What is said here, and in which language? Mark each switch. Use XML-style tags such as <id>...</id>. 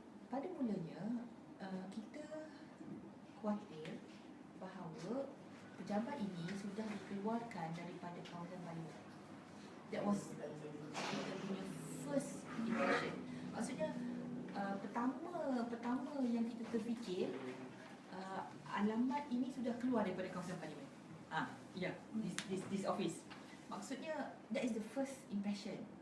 <ms>Pada mulanya kita khawatir bahawa pejabat ini sudah dikeluarkan daripada kawasan Parlimen.</ms> <en>That was kita punya first impression.</en> <ms>Maksudnya pertama yang kita terfikir alamat ini sudah keluar daripada kawasan Parlimen.</ms> <en>Ya, this office. Maksudnya that is the first impression.</en>